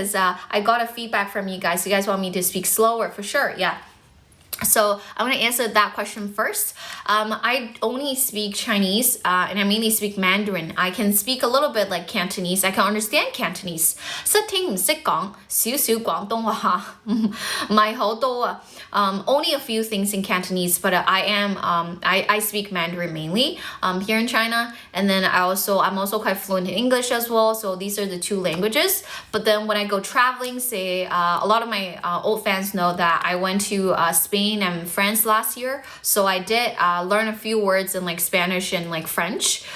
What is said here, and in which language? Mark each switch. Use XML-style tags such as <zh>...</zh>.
<en>Because I got a feedback from you guys. You guys want me to speak slower for sure? Yeah. So I'm going to answer that question first. I only speak Chinese, and I mainly speak Mandarin. I can speak a little bit like Cantonese. I can understand Cantonese.</en> <yue>識聽唔識講少少廣東話，唔係好多啊。</yue> <en>Only a few things in Cantonese, but I speak Mandarin mainly here in China. And then I'm also quite fluent in English as well. So these are the two languages. But then when I go traveling, say a lot of my old fans know that I went to Spain and France last year, so I did learn a few words in like Spanish and like French.</en>